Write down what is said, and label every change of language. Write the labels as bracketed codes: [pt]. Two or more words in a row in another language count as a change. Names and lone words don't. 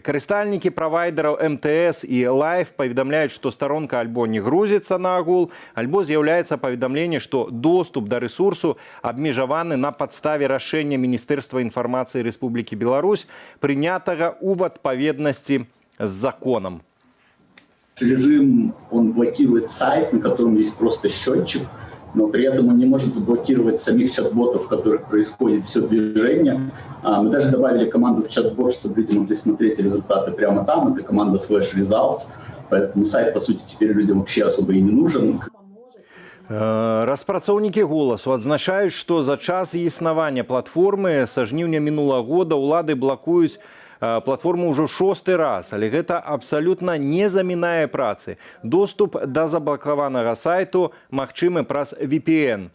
[be] Карыстальнікі правайдераў МТС і Лайф паведамляюць, што старонка альбо не грузіцца на агул, альбо з'яўляецца паведамленне, што доступ да рэсурсу абмежаваны на падставе рашэння Міністэрства інфармацыі Рэспублікі Беларусь, прынятага ў адпаведнасці с законом. [ru] Режим, он блокирует сайт, на котором есть просто счетчик, но при этом он не может заблокировать самих чат-ботов, в которых происходит все движение. Мы даже добавили команду в чат-бот, чтобы люди могли смотреть результаты прямо там. Это команда /results. Поэтому сайт, по сути, теперь людям вообще особо и не нужен. [be] Распрацоўнікі «Голасу» адзначаюць, што за час існавання платформы са жніўня мінулага года ўлады блакуюць платформу ўжо 6-й раз, але гэта абсалютна не замінае працы. Доступ да заблакаванага сайту магчымы праз VPN.